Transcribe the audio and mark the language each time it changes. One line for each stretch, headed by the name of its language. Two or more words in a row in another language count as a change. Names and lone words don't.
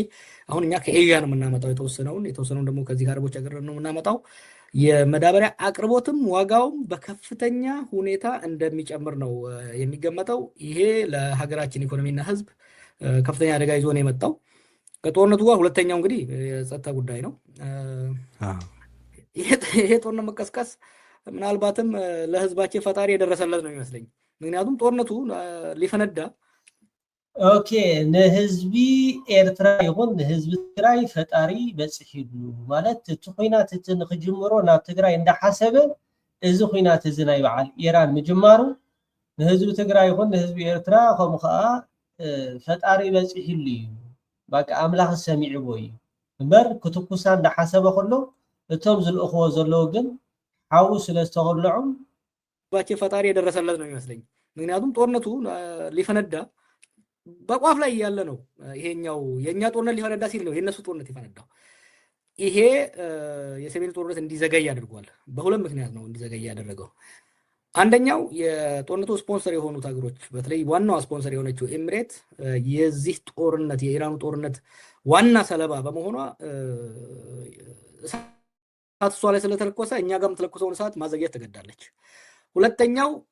Amharic: አሁን እኛ ከኤዥያ ነው የምናመጣው የተወሰነውን ደግሞ ከዚህ ከአረቦች ሀገር ነው የምናመጣው። የመዳበሪያ አቅርቦትም ዋጋውም በከፍተኛ ሁኔታ እንደሚጨምር ነው የሚገመተው። ይሄ ለሀገራችን ኢኮኖሚና ህዝብ ከፍተኛ አደጋ ይዞ ነው የመጣው። ከጦርነቱ ጋር ሁለተኛው እንግዲህ የጸጥታ ጉዳይ ነው። ይሄ ጦርነት መቀስቀስ ምናልባትም ለህዝባችን ፈጣሪ የደረሰለት ነው የሚመስለኝ። ምክንያቱም ጦርነቱ ሊፈነዳ
Tigrinya: ኦኬ ንህዝቢ ኤርትራ ይሁን ንህዝቢ ትግራይ ፈጣሪ በጽሒሉ ማለት እቲ ኩናት እቲ ንክጅምሮ ናብ ትግራይ እንዳሓሰበ እዚ ኩናት እዚ ናይ በዓል ኢራን ምጅማሩ ንህዝቢ ትግራይ ይሁን ንህዝቢ ኤርትራ ከምኡ ከዓ ፈጣሪ በጽሒሉ እዩ በቃ ኣምላኽ ሰሚዕዎ እዩ እምበር ክትኩሳ እንዳሓሰበ ከሎ እቶም ዝልእኽዎ ዘለዉ ግን ሓው ስለዝተኸልዑ
Amharic: ህዝባችን ፈጣሪ የደረሰለት ነው የሚመስለኝ። ምክንያቱም ጦርነቱ ሊፈነዳ በቋፍ ላይ ያለ ነው። ይሄኛው የኛ ጦርነት ሊፈነዳ ሲል ነው የነሱ ጦርነት ይፈነዳው። ይሄ የሰሜን ጦርነት እንዲዘገይ አድርጓል። በሁለት ምክንያት ነው እንዲዘገይ ያደረገው። አንደኛው የጦርነቱ ስፖንሰር የሆኑት ሀገሮች በተለይ ዋናው ስፖንሰር የሆነችው ኤሚሬት የዚህ ጦርነት የኢራኑ ጦርነት ዋና ሰለባ በመሆኗ እሳት እሷ ላይ ስለተለኮሰ እኛ ጋር የምትለኮሰውን እሳት ማዘግየት ተገዳለች። ሁለተኛው